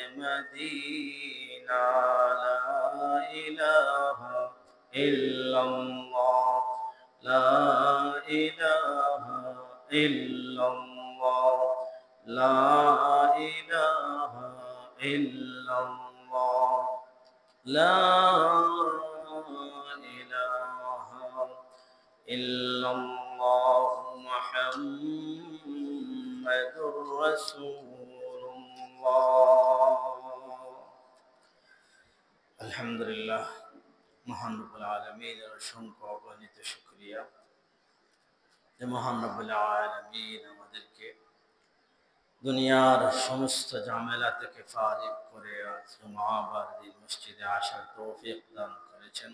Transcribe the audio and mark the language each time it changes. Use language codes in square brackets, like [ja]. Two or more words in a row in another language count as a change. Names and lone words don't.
[ar] مدینہ، لا الہ الا اللہ، لا الہ الا اللہ، لا الہ الا اللہ، لا الہ الا اللہ محمد رسول اللہ۔ [bn] আলহামদুলিল্লাহ, মহান রব্বুল আলামিনের অসংখ্য অগণিত শুকরিয়া যে মহান রব্বুল আলামিন আমাদেরকে দুনিয়ার সমস্ত ঝামেলা থেকে ফারিগ করে আজ জুমাবার দিন মসজিদে আসার তৌফিক দান করেছেন।